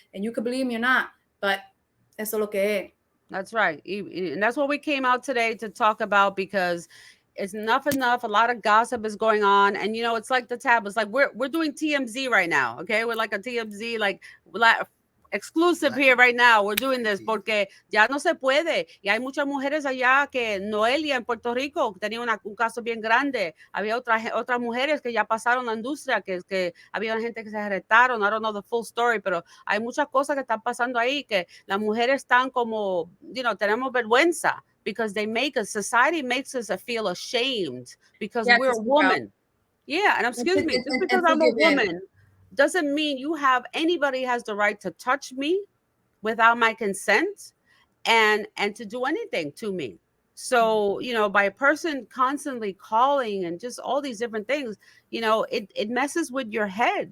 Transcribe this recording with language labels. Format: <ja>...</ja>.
<en>And you could believe me or not, but</en> <es>eso lo que es.</es> <en>That's right. And that's what we came out today to talk about because it's enough. A lot of gossip is going on. And, it's like the tab. It's like we're doing TMZ right now. Okay. We're like a TMZ, like exclusive here right now. We're doing this</en> <es>porque ya no se puede. Y hay muchas mujeres allá que Noelia en Puerto Rico tenía un caso bien grande. Había otras mujeres que ya pasaron la industria, que había gente que se arrestaron.</es> <en>I don't know the full story,</en> <es>pero hay muchas cosas que están pasando ahí que las mujeres están como, tenemos vergüenza</es> <en>because society makes us feel ashamed because we're a woman. Yeah, and excuse me, just because I'm a woman doesn't mean anybody has the right to touch me without my consent and to do anything to me. So, by a person constantly calling and just all these different things, it messes with your head.</en>